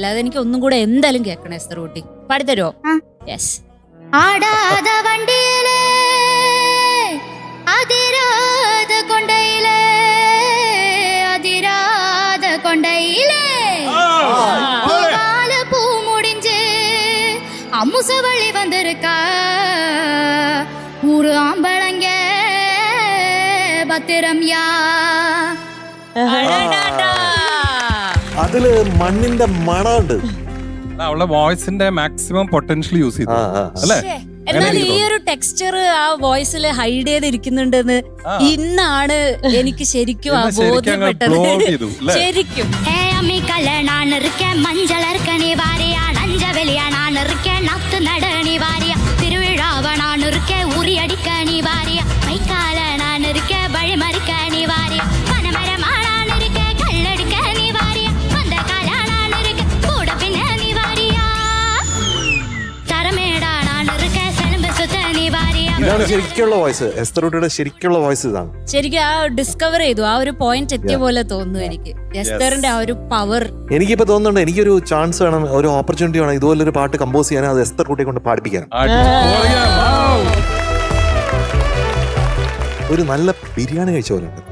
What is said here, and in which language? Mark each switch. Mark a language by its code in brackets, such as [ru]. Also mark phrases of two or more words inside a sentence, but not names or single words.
[ml] അതെനിക്ക് ഒന്നും കൂടെ എന്തായാലും കേൾക്കണം. എസ്തർ കുട്ടി പാടിത്തരോ? യെസ്. [ta] ஆடாத வண்டியிலே அதிராத கொண்டையிலே அதிராத கொண்டையிலே பூவால பூ முடிஞ்சு அம்முச வழி வந்திருக்கா ஊரு ஆம்பளங்க பத்திரம்யா. [ml] അതില് മണ്ണിന്റെ മണമുണ്ട്. അവളുടെ വോയിസിന്റെ [en] maximum potential use [ml] ചെയ്തു അല്ലേ? എന്നാൽ ഈ ഒരു ടെക്സ്ചർ ആ വോയിസിൽ ഹൈഡ് ചെയ്തിരിക്കുന്നുണ്ടെന്ന് ഇന്നാണ് എനിക്ക് ശരിക്കും ആ ബോധ്യപ്പെട്ടത്. ശരിക്കും [ta] அம்மி கல்ல நான் இருக்கேன், மஞ்சள் இருக்க நீ வாரியா, நஞ்ச வெளியா நான் இருக்கேன், நத்து நட நீ வாரியா, திருவிழாவ நான் இருக்கேன், உரி அடிக்க நீ வாரியா, மைக்கால நான் இருக்கேன், வழிமறிக்க நீ வாரியா, பனமரமா நான் இருக்கேன், கல்லெடுக்க நீ வாரியா, வந்த கால நான் இருக்கேன், கூட பின்ன நீ வாரியா, தரமேடா நான் இருக்கேன், செலம்பு சுத்த நீ வாரியா. [ml] ഇതാണ് ശരിക്കുള്ള വോയിസ്. എസ്തറുട്ടിയുടെ ശരിക്കുള്ള വോയിസ് ഇതാണ്. ശരിക്കും ആ ഡിസ്കവർ ചെയ്തു, ആ ഒരു പോയിന്റ് എത്തിയ പോലെ തോന്നുന്നു എനിക്ക്. എസ്തറിന്റെ ആ ഒരു പവർ എനിക്കിപ്പോ തോന്നുന്നുണ്ട്, എനിക്കൊരു ചാൻസ് വേണം, ഒരു ഓപ്പർച്യൂണിറ്റി വേണം ഇതുപോലൊരു പാട്ട് കമ്പോസ് ചെയ്യാനും അത് എസ്തർ കുട്ടിയെ കൊണ്ട് പാടിപ്പിക്കാനും. ഒരു നല്ല ബിരിയാണി കഴിച്ച പോലെ ഉണ്ട്.